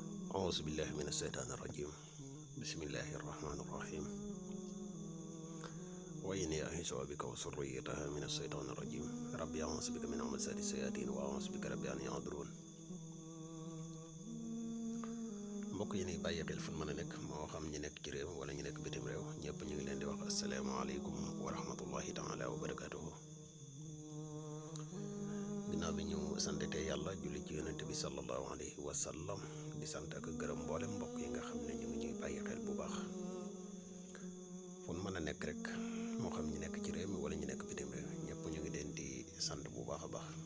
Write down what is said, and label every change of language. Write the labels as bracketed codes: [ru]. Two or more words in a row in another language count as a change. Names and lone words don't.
[ar] أعوذ بالله من الشيطان الرجيم بسم الله الرحمن الرحيم وإني أعيذ بك وذريتها من الشيطان الرجيم ربي أعوذ بك من همزات الشياطين وأعوذ بك ربي أن يحضرون [wo] mbokk yi ni bàyyi xel fu mën a nekk moo xam ñi nekk ci réew wala ñu nekk bitim réew ñëpp ñu ngi leen di wax [ar] السلام عليكم ورحمة الله تعالى وبركاته [wo] ginnaaw bi ñu santete yàlla julli ci yonente bi [ar] صلى الله عليه وسلم [wo] di sant ak gërëm mboolem mbokk yi nga xam ne ñu ngi ñuy bàyyi xel bu baax fu mën a nekk rek moo xam ñi nekk ci réew mi wala ñu nekk bitim réew ñëpp ñu ngi leen di sant bu baax a baax